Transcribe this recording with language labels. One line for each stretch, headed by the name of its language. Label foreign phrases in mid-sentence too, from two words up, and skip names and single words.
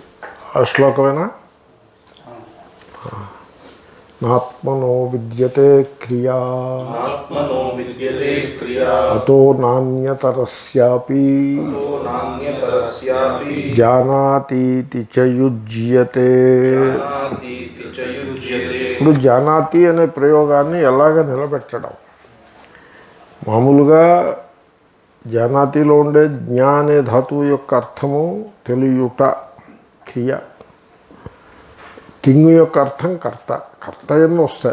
Sanskrit: आ श्लोकमेना नात्मनो विद्यते क्रिया अतो नान्यतरस्यापि जानातीति च युज्यते।
Telugu: ఇప్పుడు జానాతి అనే ప్రయోగాన్ని ఎలాగ నిలబెట్టడం? మామూలుగా జానాతిలో ఉండే జ్ఞా అనే ధాతువు యొక్క అర్థము తెలియుట, క్రియ. తింగు యొక్క అర్థం కర్త, కర్త ఎన్నో వస్తాయి.